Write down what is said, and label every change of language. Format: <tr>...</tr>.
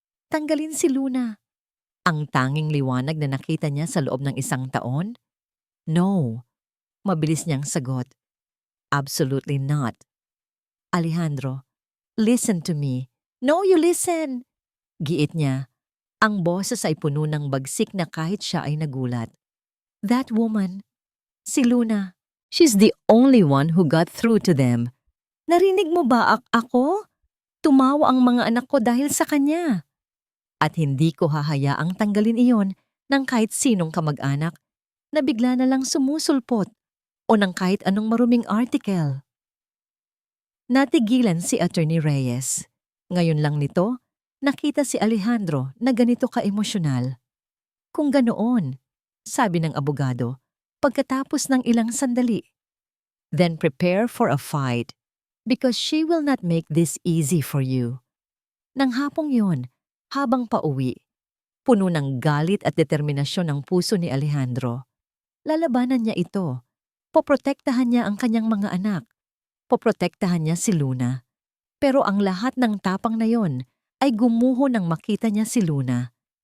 <tl>Tanggalin si Luna. Ang tanging liwanag na nakita niya sa loob ng isang taon?</tl> <en>No.</en> <tl>Mabilis niyang sagot.</tl> <en>Absolutely not. Alejandro, listen to me. No, you listen.</en> <tl>Giit niya. Ang boses ay puno ng bagsik na kahit siya ay nagulat.</tl> <en>That woman, si Luna, she's the only one who got through to them.</en> <tl>Narinig mo ba ako? Tumawa ang mga anak ko dahil sa kanya. At hindi ko hahayaang tanggalin iyon ng kahit sinong kamag-anak na bigla na lang sumusulpot o ng kahit anong maruming article. Natigilan si Attorney Reyes. Ngayon lang nito, nakita si Alejandro na ganito ka-emosyonal. Kung ganoon, sabi ng abogado, pagkatapos ng ilang sandali.</tl> <en>Then prepare for a fight because she will not make this easy for you.</en> <tl>Nang hapong yon, habang pauwi, puno ng galit at determinasyon ang puso ni Alejandro. Lalabanan niya ito. Poprotektahan niya ang kanyang mga anak. Poprotektahan niya si Luna. Pero ang lahat ng tapang na yon ay gumuho nang makita niya si Luna.</tl>